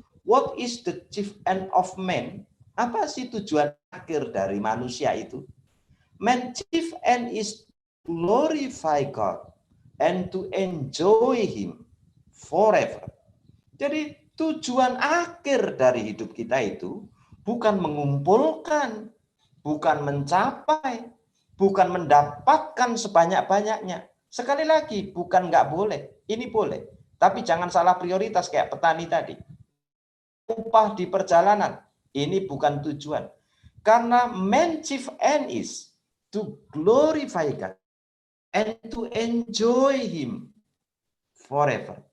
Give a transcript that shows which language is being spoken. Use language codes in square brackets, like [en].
[en] What is the chief end of man? [id] Apa sih tujuan akhir dari manusia itu? [en] Man chief end is to glorify God and to enjoy Him forever. [id] Jadi tujuan akhir dari hidup kita itu bukan mengumpulkan, bukan mencapai, bukan mendapatkan sebanyak-banyaknya. Sekali lagi, bukan nggak boleh, ini boleh. Tapi jangan salah prioritas kayak petani tadi. Upah di perjalanan, ini bukan tujuan. [en] Karena man chief end is to glorify God and to enjoy Him forever.